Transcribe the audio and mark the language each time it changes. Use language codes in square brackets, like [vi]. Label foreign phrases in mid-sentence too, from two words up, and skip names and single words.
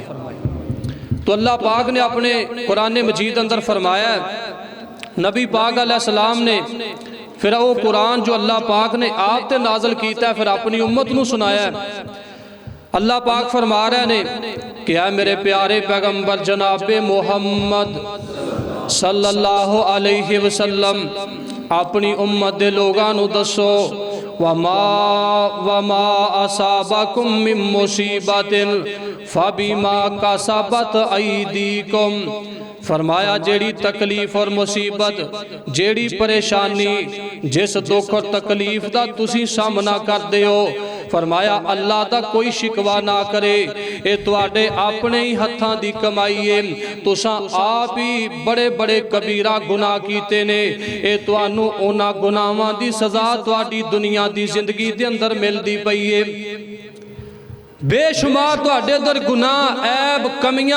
[pa] ਤੋ ਅੱਲਾਹ ਪਾਕ ਨੇ ਅਪਣੇ ਕੁਰਾਨ ਮਜੀਦ ਅੰਦਰ ਫ਼ਰਮਾਇਆ, ਨਬੀ ਪਾਕ ਅਲੈਹਿੱਸਲਾਮ ਨੇ ਫਿਰ ਵੋ ਕੁਰਾਨ ਜੋ ਅੱਲਾਹ ਪਾਕ ਨੇ ਆਪ ਤੇ ਨਾਜ਼ਿਲ ਕੀਤਾ ਫਿਰ ਅਪਣੀ ਉੱਮਤ ਨੂ ਸੁਣਾਇਆ। ਅੱਲਾਹ ਪਾਕ ਫ਼ਰਮਾ ਰਹੇ ਨੇ ਕਿ ਹੈ ਮੇਰੇ ਪਿਆਰੇ ਪੈਗੰਬਰ ਜਨਾਬੇ ਮੋਹੰਮਦ [ar] صلى الله عليه وسلم [pa] ਅਪਣੀ ਉੱਮਤ ਦੇ ਲੋਗਾਂ ਨੂ ਦੱਸੋ [ar] وما أصابكم من مصيبة فبما كسبت أيديكم. [pa] ਫ਼ਰਮਾਇਆ ਜਿਹੜੀ ਤਕਲੀਫ਼ ਔਰ ਮੁਸੀਬਤ ਜਿਹੜੀ ਪਰੇਸ਼ਾਨੀ ਜਿਸ ਦੁੱਖ ਔਰ ਤਕਲੀਫ਼ ਕਾ ਤੁਸੀ ਸਾਮਨਾ ਕਰਤੇ ਹੋ, ਫ਼ਰਮਾਇਆ ਅੱਲਾਹ ਦਾ ਕੋਈ ਸ਼ਿਕਵਾ ਨਾ ਕਰੇ, ਯੇ ਤੁਹਾਡੇ ਅਪਣੇ ਹੀ ਹੱਥਾਂ ਦੀ ਕਮਾਈ ਹੈ। ਤੁਸਾਂ ਆਪ ਹੀ ਬੜੇ ਬੜੇ ਕਬੀਰਾ ਗੁਨਾਹ ਕੀਤੇ ਨੇ, ਯੇ ਤੁਹਾਨੂ ਉਨ੍ਹਾਂ ਗੁਨਾਹਾਂ ਦੀ ਸਜ਼ਾ ਤੁਹਾਡੀ ਦੁਨੀਆ ਦੀ ਜ਼ਿੰਦਗੀ ਦੇ ਅੰਦਰ ਮਿਲਦੀ ਪਈ ਹੈ। ਬੇਸ਼ੁਮਾਰ ਤੁਹਾਡੇ ਅੰਦਰ ਗੁਨਾਹ ਐਬ ਕਮੀਆਂ।